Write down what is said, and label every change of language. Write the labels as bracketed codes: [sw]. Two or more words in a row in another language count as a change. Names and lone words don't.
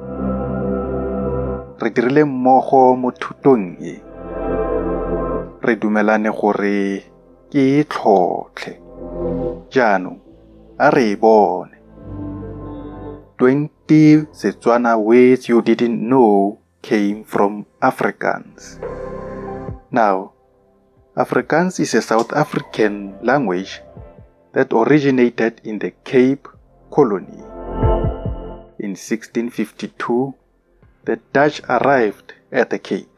[tn] Re dirile mmogo mo thutong e. Re dumelane gore ke e tlhotlhe. Jaanong, a re e bone. [en] 20 Setswana words you didn't know came from Afrikaans. Now, Afrikaans is a South African language that originated in the Cape Colony. In 1652, the Dutch arrived at the Cape.